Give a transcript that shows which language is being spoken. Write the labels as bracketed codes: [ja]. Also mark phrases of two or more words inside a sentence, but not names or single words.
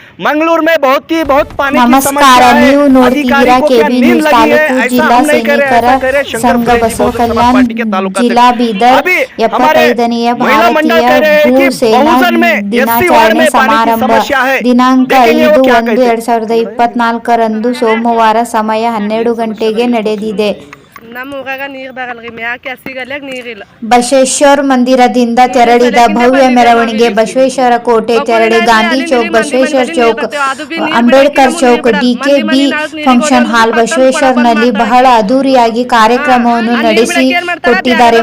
[hi] मंगलूर में बहुत पानी की समस्या है। अधिकारी को क्या नींद लगी है? ऐसा हम नहीं करे, ऐसा करे शंकर फुले जी बहुजन समाज पार्टी के तालुका अध्यक्ष। अभी हमारे महिला मंडल कह रहे हैं कि बहुजन में SC वार्ड में पानी की समस्या है। [kn] ದಿನಾಂಕ [hi] देखेंगे वो क्या कहेंगे। [kn] 5/1/2024 ಸೋಮವಾರ ಸಮಯ 12 ಗಂಟೆಗೆ ನಡೆದಿದೆ. ನಮ್ಮ ಊರಾಗ ನೀರು ಬರಲ್ರಿ ಮ್ಯಾಕೆ ಕೆಸಿಗಲ್ಲಾಗ ನೀರಿಲ್ಲ. ಬಸವೇಶ್ವರ ಮಂದಿರದಿಂದ ತೆರಳಿದ ಭವ್ಯ ಮೆರವಣಿಗೆ ಬಸವೇಶ್ವರ ಕೋಟೆ ತೆರಳಿ ಗಾಂಧಿ ಚೌಕ್, ಬಸವೇಶ್ವರ ಚೌಕ್, ಅಂಬೇಡ್ಕರ್ ಚೌಕ್, ಡಿಕೆಬಿ ಫಂಕ್ಷನ್ ಹಾಲ್ ಬಸವೇಶ್ವರನಲ್ಲಿ ಬಹಳ ಅದ್ದೂರಿಯಾಗಿ ಕಾರ್ಯಕ್ರಮವನ್ನು ನಡೆಸಿ ಕೊಟ್ಟಿದ್ದಾರೆ.